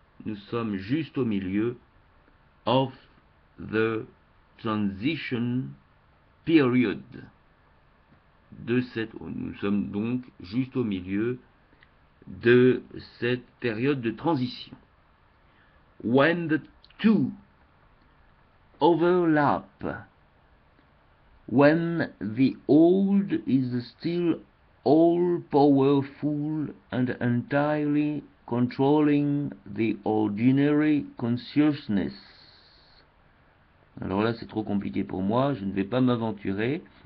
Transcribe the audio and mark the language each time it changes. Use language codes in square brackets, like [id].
[fr] Nous sommes juste au milieu [en] of the transition period. [fr] Nous sommes donc juste au milieu de cette période de transition. [en] When the two overlap, when the old is still all-powerful and entirely controlling the ordinary consciousness. [fr] Alors là, c'est trop compliqué pour moi, je ne vais pas m'aventurer.